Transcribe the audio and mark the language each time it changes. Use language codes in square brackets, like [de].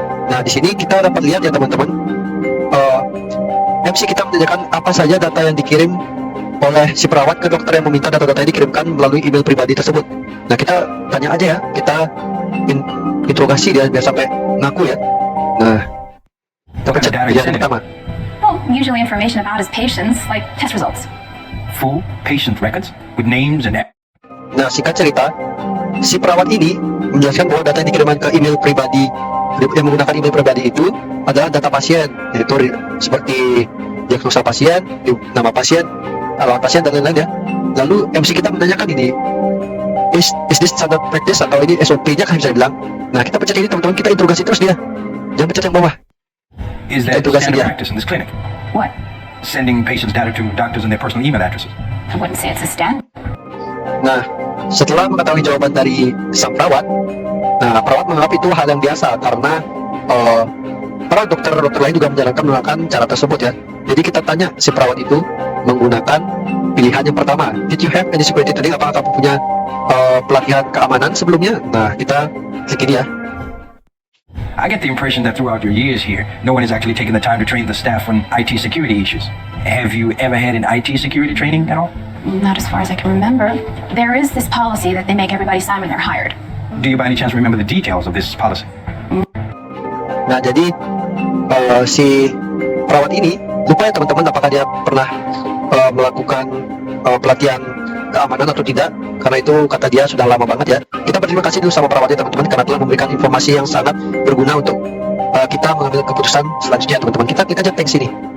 [id] Nah, di sini kita dapat lihat ya teman-teman, MC kita menanyakan apa saja data yang dikirim oleh si perawat ke dokter yang meminta data-data ini dikirimkan melalui email pribadi tersebut. Nah, kita tanya aja ya, kita interogasi dia biar sampai ngaku ya. Nah, kita pencet yang pertama. [en] Well, usually information about his patients, like test results. Full patient records with names and. [id] Nah, singkat cerita, si perawat ini menjelaskan bahwa data yang dikirimkan ke email pribadi yang menggunakan email pribadi itu adalah data pasien, yaitu seperti diagnosa pasien, nama pasien, alamat pasien dan lain-lain ya. Lalu MC kita menanyakan ini, [en] is this standard practice [id] atau ini SOP-nya kan bisa bilang. Nah, kita pencet ini teman-teman, kita interogasi terus dia. Jangan pencet yang bawah. [en] Is that [id] Interogasi [en] standard [id] dia. [en] practice in this clinic? What? Sending patients' data to doctors and their personal email addresses. I wouldn't say it's a standard. [id] Nah, setelah mengetahui jawaban dari sang perawat, nah perawat menganggap itu hal yang biasa karena para dokter lain juga menggunakan cara tersebut ya. Jadi kita tanya si perawat itu menggunakan pilihan yang pertama. [en] Did you have any security training? [id] Apakah kamu punya pelatihan keamanan sebelumnya? Nah, kita klik ini ya. [en] I get the impression that throughout your years here, no one has actually taken the time to train the staff on IT security issues. Have you ever had an IT security training at all? Not as far as I can remember. There is this policy that they make everybody sign when they're hired. Do you by any chance remember the details of this policy? [id] Nah, jadi si perawat ini lupa ya teman-teman apakah dia pernah melakukan pelatihan keamanan atau tidak, karena itu kata dia sudah lama banget ya. Kita berterima kasih dulu sama perawatnya teman-teman karena telah memberikan informasi yang sangat berguna untuk kita mengambil keputusan selanjutnya teman-teman. Kita klik aja thanks ini.